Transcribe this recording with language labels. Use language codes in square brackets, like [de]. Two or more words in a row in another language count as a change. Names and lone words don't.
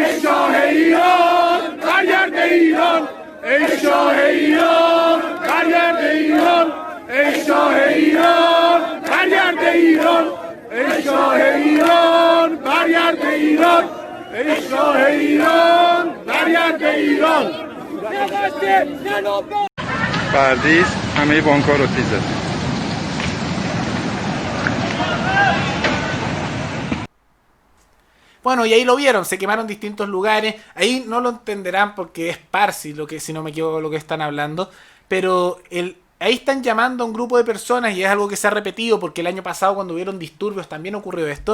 [fa] شاه ایران برگرد ایران ای شاه ایران برگرد ایران ای شاه ایران برگرد ایران ای شاه ایران برگرد ایران ای شاه ایران برگرد ایران پردیس همه بانک‌ها رو تیزه. [es] Bueno, y ahí lo vieron, se quemaron distintos lugares. Ahí no lo entenderán porque es Parsi, lo que, si no me equivoco, lo que están hablando. Pero ahí están llamando a un grupo de personas, y es algo que se ha repetido porque el año pasado, cuando hubieron disturbios, también ocurrió esto.